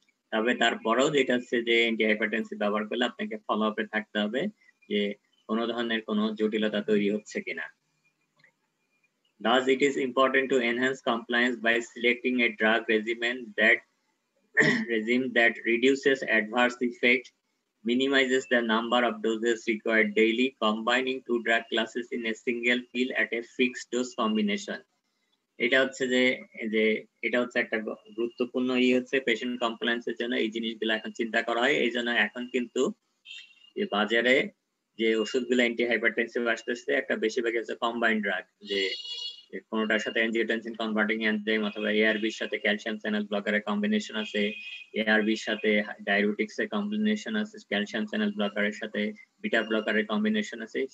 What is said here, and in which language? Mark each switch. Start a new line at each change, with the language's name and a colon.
Bangla: তবে তারপরেও যেটা হচ্ছে যে অ্যান্টিহাইপারটেনসিভ ব্যবহার করলে আপনাকে ফলো আপে থাকতে হবে যে কোনো ধরনের কোনো জটিলতা তৈরি হচ্ছে কিনা।
English: Thus, it is important to enhance compliance by selecting a drug regimen that regime that reduces adverse effect, minimizes the number of doses required daily, combining two drug classes in a single pill at a fixed dose combination.
Bangla: এটা হচ্ছে যে এটা হচ্ছে একটা গুরুত্বপূর্ণ হচ্ছে patient কমপ্লায়েন্সের জন্য এই জিনিসগুলো এখন চিন্তা করা হয়। এই জন্য এখন কিন্তু বাজারে যে ওষুধগুলো অ্যান্টি হাইপারটেনসিভ আসতেছে একটা বেশিরভাগ হচ্ছে কম্বাইন্ড ড্রাগ, যে কোনোটার সাথে অ্যাঞ্জিওটেনসিন কনভার্টিং এনজাইম অথবা এআরবির সাথে ক্যালসিয়াম চ্যানেল ব্লকারের কম্বিনেশন আছে, এআরবির সাথে ডায়ুরেটিক্স এর কম্বিনেশন আছে, ক্যালসিয়াম চ্যানেল ব্লকারের সাথে বিটা ব্লকারের কম্বিনেশন আছে।